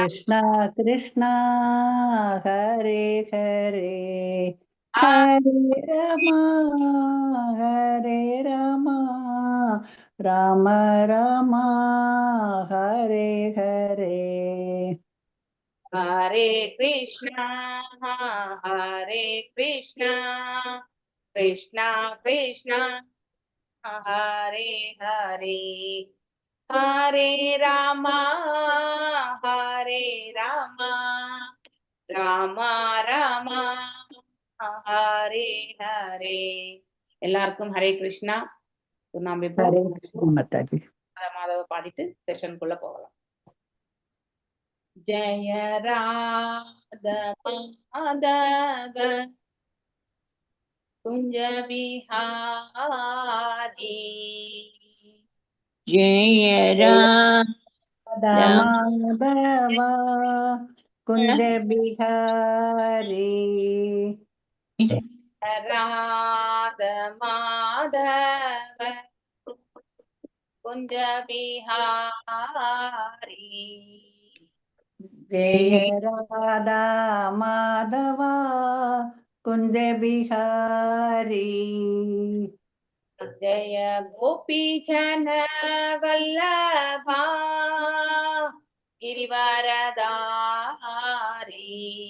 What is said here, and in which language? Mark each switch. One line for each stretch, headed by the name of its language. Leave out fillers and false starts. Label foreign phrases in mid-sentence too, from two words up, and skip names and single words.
Sanskrit: कृष्णा कृष्णा हरे हरे हरे राम राम राम हरे हरे हरे कृष्णा कृष्णा कृष्णा हरे हरे हरे रामा ராம ராமா ஹரே ஹரே.
Tamil: எல்லாருக்கும் ஹரே கிருஷ்ணா. நாம இப்போ
Hindi: हरे कृष्ण माताजी
Tamil: மாதவ பாடிட்டு செஷனுக்குள்ள போகலாம்.
Sanskrit: जय राधा माधव कुञ्ज विहारी जय राम माधव कुंज बिहारी राधा माधव कुञ्ज विहारी जय राधा माधव कुंज बिहारी जय गोपी जन वल्लभा गिरिवरदारी